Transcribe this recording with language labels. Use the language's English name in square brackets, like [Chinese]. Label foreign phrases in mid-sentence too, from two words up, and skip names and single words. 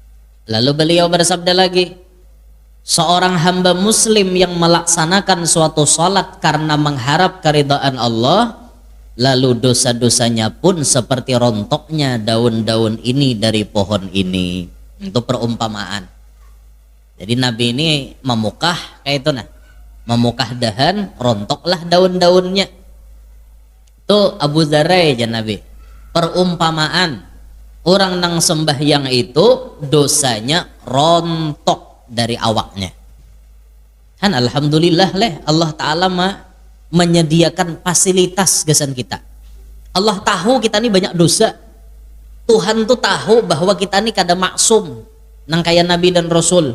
[Indonesian] Lalu beliau bersabda lagi, Seorang hamba muslim yang melaksanakan suatu salat karena mengharap keridhaan Allah, lalu dosa-dosanya pun seperti rontoknya daun-daun ini dari pohon ini. Itu perumpamaan. [Banjar] Jadi Nabi ini memukah kayak itu nah, memukah dahan, rontoklah daun-daunnya. [Indonesian] Itu Abu Dzarra ya Nabi. [Banjar] Perumpamaan orang nang sembahyang itu dosanya rontok dari awaknya. Kan alhamdulillah leh Allah Ta'ala menyediakan fasilitas gesan kita. Allah tahu kita ini banyak dosa. Tuhan tuh tahu bahwa kita ini kada maksum nang kaya Nabi dan Rasul.